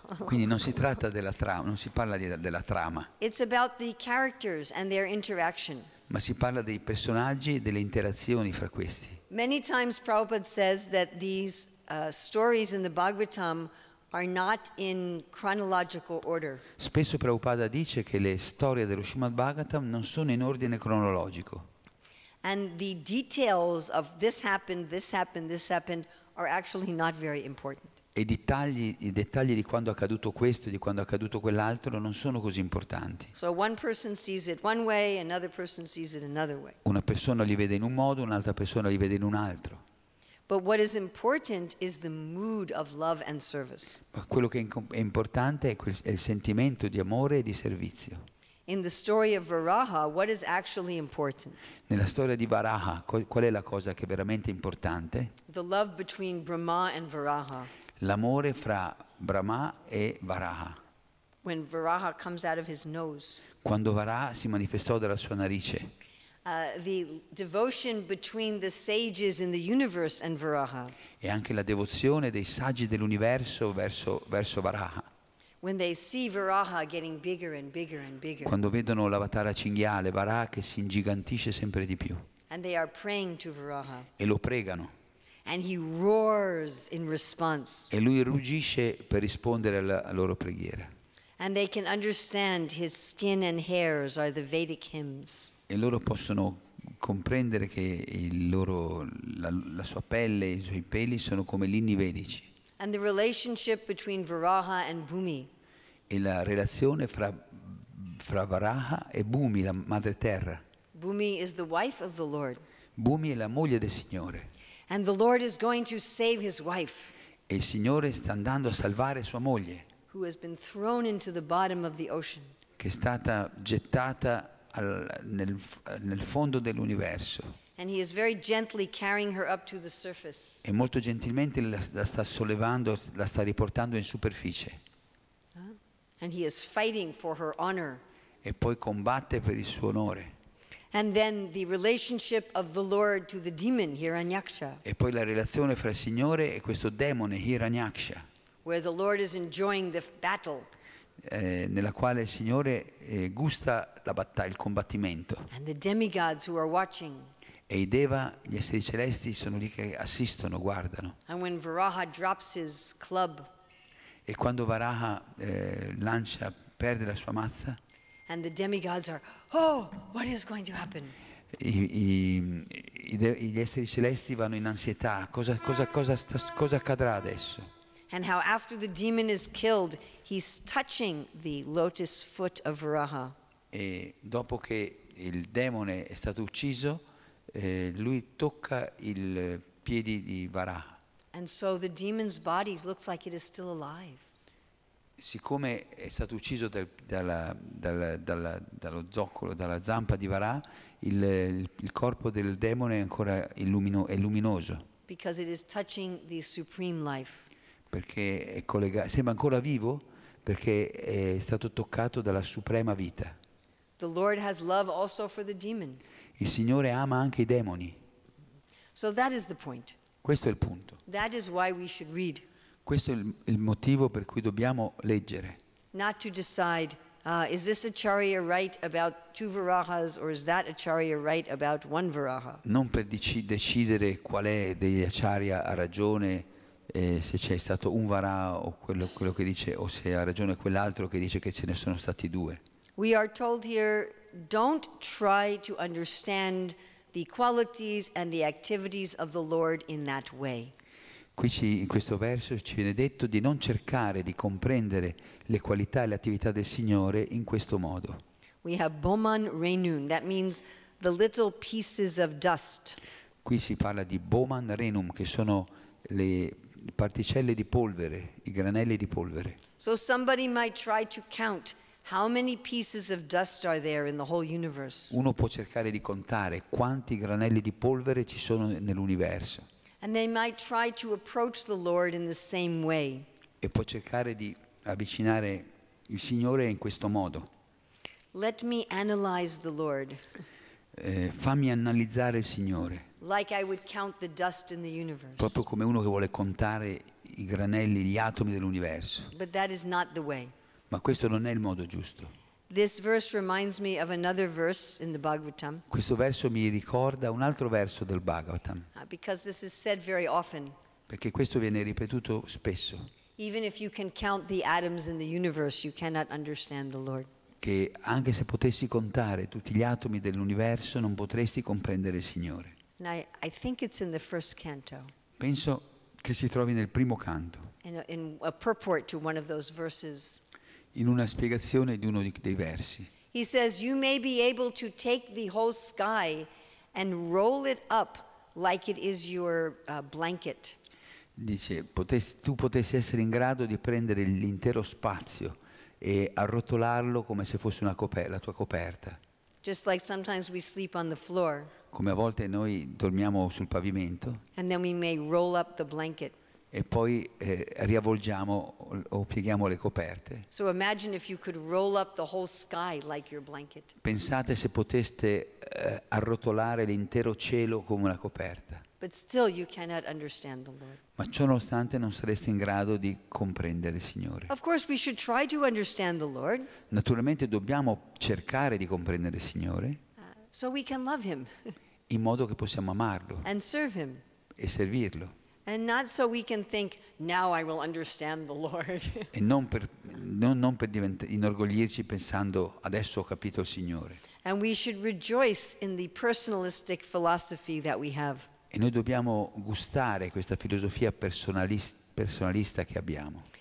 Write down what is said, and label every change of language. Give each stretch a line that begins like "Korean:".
Italian: Quindi non si tratta della trama, non si parla della trama,
English: It's about the characters and their interaction.
Italian: ma si parla dei personaggi e delle interazioni fra questi.
English: Many times Prabhupada says that these stories in the Bhagavatam are not in chronological order.
Italian: Spesso Prabhupada dice che le storie dello Srimad Bhagavatam non sono in ordine cronologico.
English: And the details of this happened, this happened, this happened are actually not very important.
Italian: E i dettagli di quando è accaduto questo e di quando è accaduto quell'altro non sono così importanti.
English: So one person sees it one way, another person sees it another way.
Italian: Una persona li vede in un modo, un'altra persona li vede in un altro.
English: But what is important is the mood of love and service.
Italian: Ma quello che è importante è il sentimento di amore e di servizio.
English: In the story of Varaha, what is actually important?
Italian: Nella storia di Varaha, qual è la cosa che è veramente importante?
English: The love between Brahma and Varaha.
Italian: L'amore fra Brahma e Varaha.
English: When Varaha comes out of his nose.
Italian: Quando Varaha si manifestò dalla sua narice.
English: The devotion between the sages in the universe and Varaha.
Italian: E anche la devozione dei saggi dell'universo verso Varaha.
English: When they see Varaha getting bigger and bigger and bigger.
Italian: Quando vedono l'avatara cinghiale, Varaha, che si ingigantisce sempre di più.
English: And they are praying to Varaha.
Italian: E lo pregano.
English: And he roars in response.
Italian: E lui ruggisce per rispondere alla loro preghiera.
English: And they can understand his skin and hairs are the Vedic hymns.
Italian: E loro possono comprendere che la sua pelle e i suoi peli sono come gli inni vedici.
English: And the relationship between Varaha and Bhumi.
Italian: E la relazione fra Varaha e Bhumi, la madre terra.
English: Bhumi is the wife of the Lord.
Italian: Bhumi è la moglie del Signore.
English: And the Lord is going to save his wife.
Italian: E il Signore sta andando a salvare sua moglie,
English: who has been thrown into the bottom of the ocean.
Italian: Che è stata gettata nel fondo dell'universo.
English: And he is very gently carrying her up to the surface.
Italian: E molto gentilmente la sta sollevando, la sta riportando in superficie.
English: And he is fighting for her honor.
Italian: E poi combatte per il suo onore.
English: And then the relationship of the Lord to the demon Hiranyaksha.
Italian: E poi la relazione fra il Signore e questo demone Hiranyaksha.
English: Where the Lord is enjoying the battle.
Italian: Nella quale il Signore gusta la battaglia, il combattimento.
English: And the demigods who are watching.
Italian: E i Deva, gli esseri celesti, sono lì che assistono, guardano.
English: And when Varaha drops his club.
Italian: E quando Varaha perde la sua mazza.
English: And the demigods are, oh, what is going to happen?
Italian: Gli esseri celesti vanno in ansietà. Cosa accadrà adesso?
English: And how after the demon is killed, he's touching the lotus foot of Varaha.
Italian: E dopo che il demone è stato ucciso, lui tocca i piedi di Varaha.
English: And so the demon's body looks like it is still alive.
Italian: Siccome è stato ucciso dallo zoccolo, dalla zampa di Varaha, il corpo del demone è ancora è luminoso.
English: Because it is touching the supreme life.
Italian: Perché sembra ancora vivo, perché è stato toccato dalla suprema vita.
English: The Lord has love also for the demon.
Italian: Il Signore ama anche i demoni.
English: So that is the point.
Italian: Questo è il punto.
English: That is why we should read.
Italian: Questo è il motivo per cui dobbiamo leggere.
English: Not to decide, is this acharya right about two Varahas or is that acharya right about one Varaha?
Italian: Non per decidere quale degli acharya ha ragione, se c'è stato un Varaha o quello che dice, o se ha ragione quell'altro che dice che ce ne sono stati due.
English: We are told here, don't try to understand the qualities and the activities of the Lord in that way.
Italian: Qui in questo verso ci viene detto di non cercare di comprendere le qualità e le attività del Signore in questo modo.
English: We have Boman Renun, that means the little pieces of dust.
Italian: Qui si parla di Boman Renum, che sono le particelle di polvere, i granelli di polvere.
English: So somebody might try to count how many pieces of dust are there in the whole universe.
Italian: Uno può cercare di contare quanti granelli di polvere ci sono nell'universo.
English: And they might try to approach the Lord in the same way.
Italian: E può cercare di avvicinare il Signore in questo modo.
English: Let me analyze the Lord.
Italian: Fammi analizzare il Signore.
English: Like I would count the dust in the universe.
Italian: Proprio come uno che vuole contare i granelli, gli atomi dell'universo.
English: But that is not the way.
Italian: Ma questo non è il modo giusto.
English: This verse reminds me of another verse in the Bhagavatam.
Italian: Questo verso mi ricorda un altro verso del Bhagavatam.
English: Because this is said very often.
Italian: perché questo viene ripetuto spesso,
English: Even if you can count the atoms in the universe, you cannot understand the Lord.
Italian: che anche se potessi contare tutti gli atomi dell'universo non potresti comprendere il Signore.
English: And I think it's in the first canto,
Italian: Penso che si trovi nel primo canto,
English: in a purport to one of those verses.
Italian: in una spiegazione di uno dei versi.
English: He says, "You may be able to take the whole sky and roll it up like it is your blanket."
Italian: Dice, tu potessi essere in grado di prendere l'intero spazio e arrotolarlo come se fosse la tua coperta.
English: Just like sometimes we sleep on the floor,
Italian: Come a volte noi dormiamo sul pavimento
English: and then we may roll up the blanket.
Italian: e poi riavvolgiamo o pieghiamo le coperte.
English: So imagine if you could roll up the whole sky like your blanket.
Italian: Pensate se poteste arrotolare l'intero cielo come una coperta.
English: But still you cannot understand the Lord.
Italian: Ma ciò nonostante non sareste in grado di comprendere il Signore.
English: Of course, we should try to understand the Lord
Italian: Naturalmente dobbiamo cercare di comprendere il Signore
English: so we can love Him
Italian: in modo che possiamo amarlo
English: and serve Him.
Italian: e servirlo.
English: And not so we can think, now I will understand the Lord.
Italian: E non per inorgoglirci pensando adesso ho capito il Signore.
English: And we should rejoice in the personalistic philosophy that we have.
Italian: E noi dobbiamo gustare questa filosofia personalista che abbiamo.